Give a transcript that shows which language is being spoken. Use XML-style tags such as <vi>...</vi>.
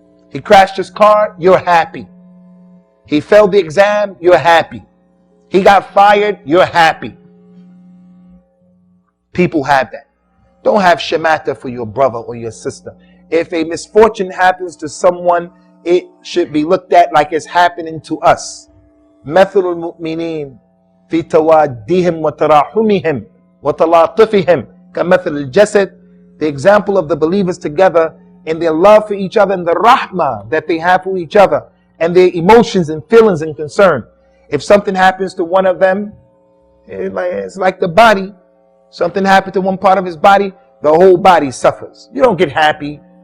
<en>He crashed his car, you're happy. He failed the exam, you're happy. He got fired, you're happy. People have that. Don't have shamata for your brother or your sister. If a misfortune happens to someone, it should be looked at like it's happening to us.</en> <ar>مثل المؤمنين في توادهم وتراحمهم وتلاطفهم كمثل الجسد.</ar> <en>The example of the believers together in their love for each other and the rahmah that they have for each other and their emotions and feelings and concern. If something happens to one of them, it's like the body. Something happened to one part of his body, the whole body suffers. You don't get happy.</en>